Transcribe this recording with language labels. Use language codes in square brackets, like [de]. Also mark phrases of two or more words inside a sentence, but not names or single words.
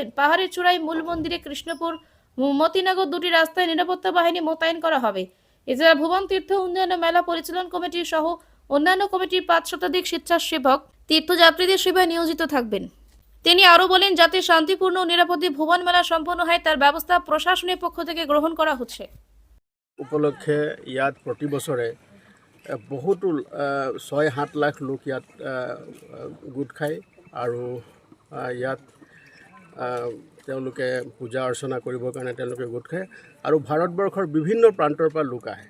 [bn] পাহাড়ের চূড়ায় মূল মন্দিরে কৃষ্ণপুর, মতিনগর দুটি রাস্তায় নিরাপত্তা বাহিনী মোতায়েন করা হবে। এছাড়া ভুবন তীর্থ উন্নয়ন মেলা পরিচালন কমিটি সহ অন্যান্য কমিটির 5 শতাধিক স্বেচ্ছাসেবক তীর্থযাত্রীদের সেবায় নিয়োজিত থাকবেন। তিনি আরও বলেন, যাতে শান্তিপূর্ণ ও নিরাপদে ভুবন মেলা সম্পন্ন হয় তার ব্যবস্থা প্রশাসনের পক্ষ থেকে গ্রহণ করা হচ্ছে। [as] উপলক্ষে ইয়াত প্ৰতি বছৰে বহুতো 6-7 লাখ লোক ইয়াত গোট খায় আৰু ইয়াত তেওঁলোকে পূজা অৰ্চনা কৰিবৰ কাৰণে তেওঁলোকে গোট খায় আৰু ভাৰতবৰ্ষৰ বিভিন্ন প্ৰান্তৰ পৰা লোক আহে।